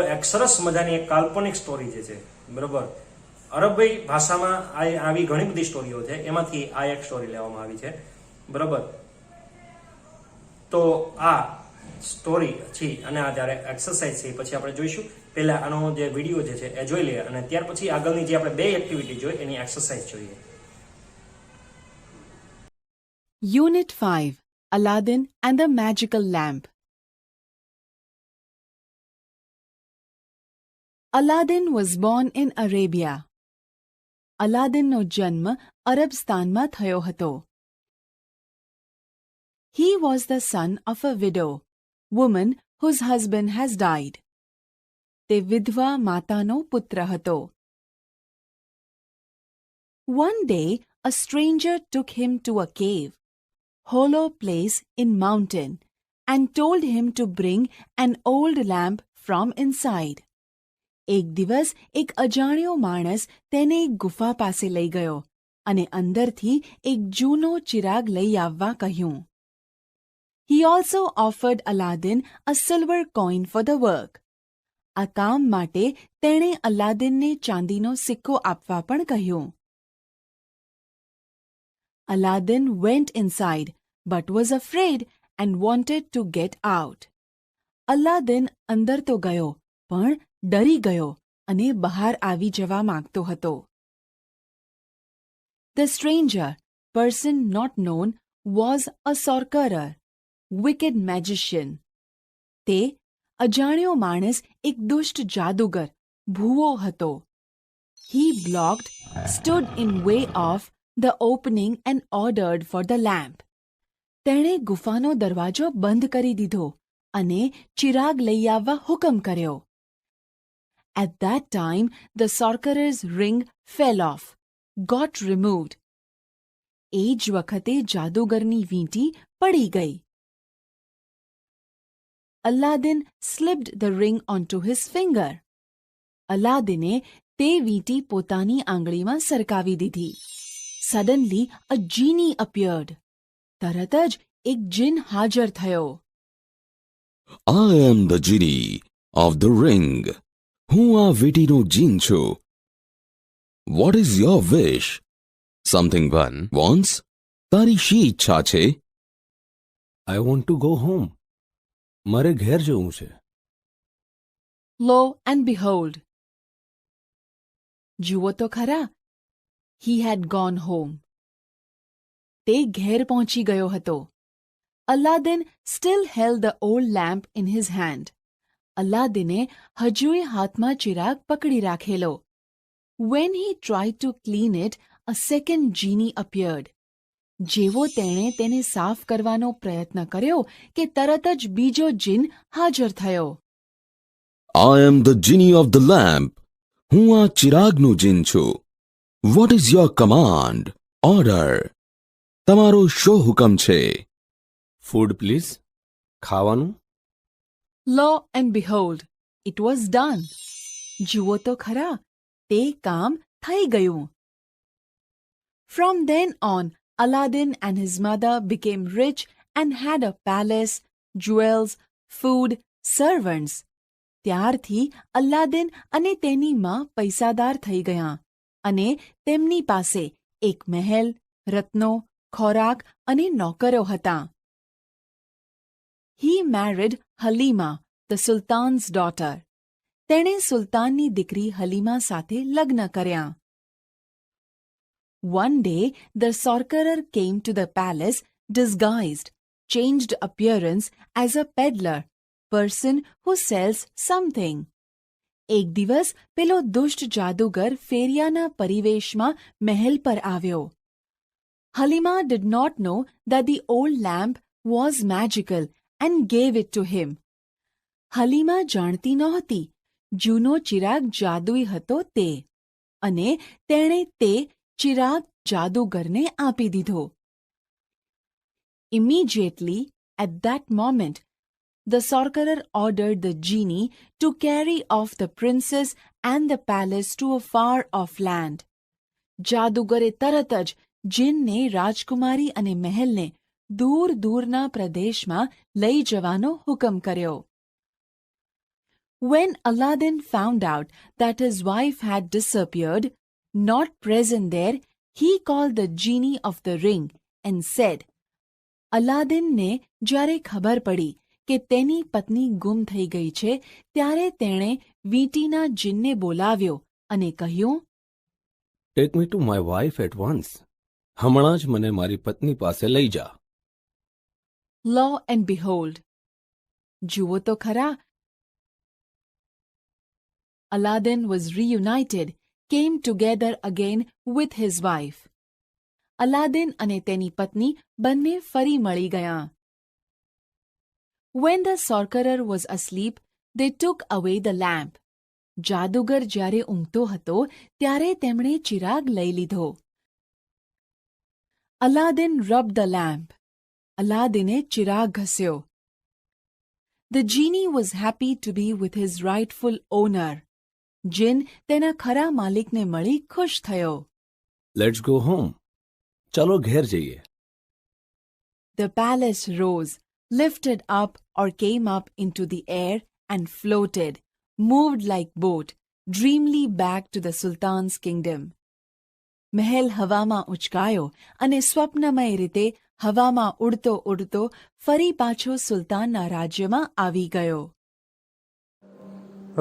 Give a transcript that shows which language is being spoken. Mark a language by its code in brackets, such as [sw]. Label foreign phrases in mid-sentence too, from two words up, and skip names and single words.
[gu] એક સરસ મજાની એક કાલ્પનિક સ્ટોરી જે છે, બરોબર. અરબી ભાષામાં આવી ઘણી બધી સ્ટોરીઓ છે, એમાંથી આ એક સ્ટોરી લેવામાં આવી છે, બરોબર. તો આ સ્ટોરી છે અને આ જ્યારે એક્સરસાઇઝ છે પછી આપણે જોઈશું. પહેલા આનો જે વિડીયો જે છે એ જોઈ લઈએ અને ત્યાર પછી આગળની જે આપણે બે એક્ટિવિટી જોઈ એની એક્સરસાઇઝ જોઈએ. [en] Unit 5, Aladdin and the Magical Lamp. Aladdin was born in Arabia. [gu] Aladdinનો જન્મ અરબસ્તાનમાં થયો હતો. [en] He was the son of a widow, woman whose husband has died. [gu] તે વિધવા માતાનો પુત્ર હતો. [en] One day, a stranger took him to a cave, hollow place in mountain, and told him to bring an old lamp from inside. [gu] એક દિવસ એક અજાણ્યો માણસ તેને એક ગુફા પાસે લઈ ગયો અને અંદરથી એક જૂનો ચિરાગ લઈ આવવા કહ્યું. [en] He also offered Aladdin a silver coin for the work. [gu] આ કામ માટે તેણે અલાદીનને ચાંદીનો સિક્કો આપવા પણ કહ્યું. [en] Aladdin went inside but was afraid and wanted to get out. [gu] અલાદીન અંદર તો ગયો પણ ડરી ગયો અને બહાર આવી જવા માંગતો હતો. [en] The stranger, person not known, was a sorcerer, wicked magician. [gu] તે અજાણ્યો માણસ એક દુષ્ટ જાદુગર, ભૂવો હતો. [en] He blocked, stood in way of the opening and ordered for the lamp. [gu] તેણે ગુફાનો દરવાજો બંધ કરી દીધો અને ચિરાગ લઈ આવવા હુકમ કર્યો. [en] At that time, the sorcerer's ring fell off, got removed. [gu] એ જ વખતે જાદુગરની વીંટી પડી ગઈ. [en] Aladdin slipped the ring onto his finger. [gu] અલાદીને તે વીંટી પોતાની આંગળીમાં સરકાવી દીધી. [en] Suddenly, a genie appeared. [gu] તરત જ એક જીન હાજર થયો. [en] I am the genie of the ring. [gu] હું આ વીંટીનો જીન છું. [en] What is your wish? Something one wants? [gu] તારી શી ઈચ્છા છે? [en] I want to go home. [gu] મારે ઘેર જવું છે. [en] Lo and behold. [gu] જુઓ તો ખરા. [en] He had gone home. [gu] તે ઘેર પહોંચી ગયો હતો. [en] Aladdin still held the old lamp in his hand. [gu] અલાદીને હજુય હાથમાં ચિરાગ પકડી રાખેલો. [en] When he tried to clean it, a second genie appeared. [gu] જેવો તેણે તેને સાફ કરવાનો પ્રયત્ન કર્યો કે તરત જ બીજો જીન હાજર થયો. [en] I am the genie of the lamp. [gu] હું આ ચિરાગનું જીન છું. [en] What is your command? Order. [gu] તમારો શો હુકમ છે? [en] food please. ખાવાનું. Lo and behold, it was done. [gu] જુઓ તો ખરા, તે કામ થઈ ગયું. [en] From then on, Aladdin and his mother became rich and had a palace, jewels, food, servants. [gu] ત્યારથી અલ્લાદીન અને તેની માં પૈસાદાર થઈ ગયા અને તેમની પાસે એક મહેલ, રત્નો, ખોરાક અને નોકરો હતા. [en] He married Halima, the Sultan's daughter. [gu] તેણે સુલતાનની દીકરી હલીમા સાથે લગ્ન કર્યા. [en] One day, the sorcerer came to the palace disguised, changed appearance as a peddler, person who sells something. [gu] એક દિવસ પેલો દુષ્ટ જાદુગર ફેરિયાના પરિવેશમાં મહેલ પર આવ્યો. [en] Halima did not know that the old lamp was magical and gave it to him. [gu] Halima જાણતી નહોતી જૂનો ચિરાગ જાદુઈ હતો તે, અને તેણે તે ચિરાગ જાદુગરને આપી દીધો. [en] Immediately, at that moment, the sorcerer ordered the genie to carry off the princess and the palace to a far-off land. [gu] જાદુગરે તરત જ જીનને રાજકુમારી અને મહેલને દૂર દૂરના પ્રદેશમાં લઈ જવાનો હુકમ કર્યો. [en] When Aladdin found out that his wife had disappeared, not present there, he called the genie of the ring and said, [gu] અલાદીનને જ્યારે ખબર પડી કે તેની પત્ની ગુમ થઈ ગઈ છે, ત્યારે તેણે વીંટીના જીનને બોલાવ્યો અને કહ્યું, [en] take me to my wife at once. [gu] હમણાં જ મને મારી પત્ની પાસે લઈ જા. [en] Lo and behold. [gu] જુઓ તો ખરા. [en] Aladdin was reunited, came together again with his wife. [gu] Aladdin અને તેની પત્ની બંને ફરી મળી ગયા. [en] When the sorcerer was asleep, they took away the lamp. [gu] જાદુગર જ્યારે ઊંઘતો હતો ત્યારે તેમણે ચિરાગ લઈ લીધો. [en] Aladdin rubbed the lamp. [gu] અલાદીને ચિરાગ ઘસ્યો. [en] The genie was happy to be with his rightful owner. [gu] જીન તેના ખરા માલિકને મળી ખુશ થયો. [en] let's go home. [gu] ચલો ઘેર જઈએ. [en] The palace rose, lifted up or came up into the air and floated, moved like boat, dreamily back to the Sultan's kingdom. [gu] મહેલ હવામાં ઉચકાયો અને સ્વપ્નમય રીતે હવામાં ઉડતો ઉડતો ફરી પાછો સુલતાનના રાજ્યમાં આવી ગયો.